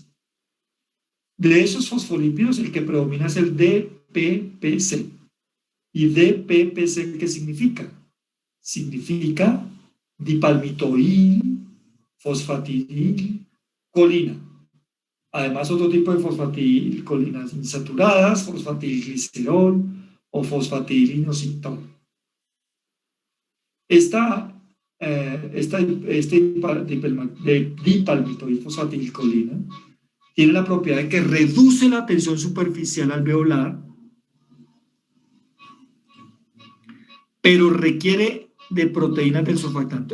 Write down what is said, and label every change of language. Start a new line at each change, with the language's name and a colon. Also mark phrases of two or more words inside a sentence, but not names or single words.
Spanish: De esos fosfolípidos, el que predomina es el DPPC. ¿Y DPPC qué significa? Significa dipalmitoil, fosfatidil, colina. Además, otro tipo de fosfatidilcolinas insaturadas, fosfatidilglicerol o fosfatidilinositol. Este dipalmitoilfosfatidilcolina tiene la propiedad de que reduce la tensión superficial alveolar, pero requiere de proteínas del surfactante.